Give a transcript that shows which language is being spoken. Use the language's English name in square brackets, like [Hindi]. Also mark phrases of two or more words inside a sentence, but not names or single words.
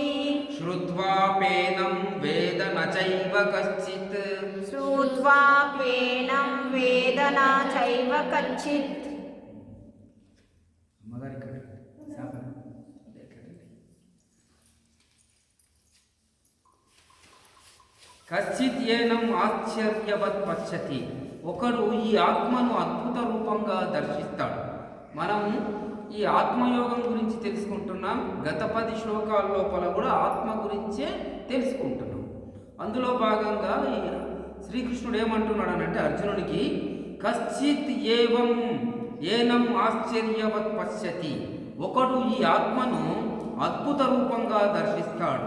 [Sanskrit] श्रुत्वाप्येनं वेद न चैव कश्चित् श्रुत्वाप्येनं वेद न चैव कच्चित् కశ్చిత్ ఏనం ఆశ్చర్యవత్ పశ్యతి. [Telugu] ఒకడు ఈ ఆత్మను అద్భుత రూపంగా దర్శిస్తాడు. మనం ఈ ఆత్మయోగం గురించి తెలుసుకుంటున్నాం. గత 10 శ్లోకాల లోపల కూడా ఆత్మ గురించే తెలుసుకుంటున్నాం. అందులో భాగంగా ఈ శ్రీకృష్ణుడు ఏమంటున్నాడు అంటే అర్జునుడికి, [Sanskrit] కశ్చిత్ ఏవం ఏనం ఆశ్చర్యవత్ పశ్యతి, [Telugu] ఒకడు ఈ ఆత్మను అద్భుత రూపంగా దర్శిస్తాడు.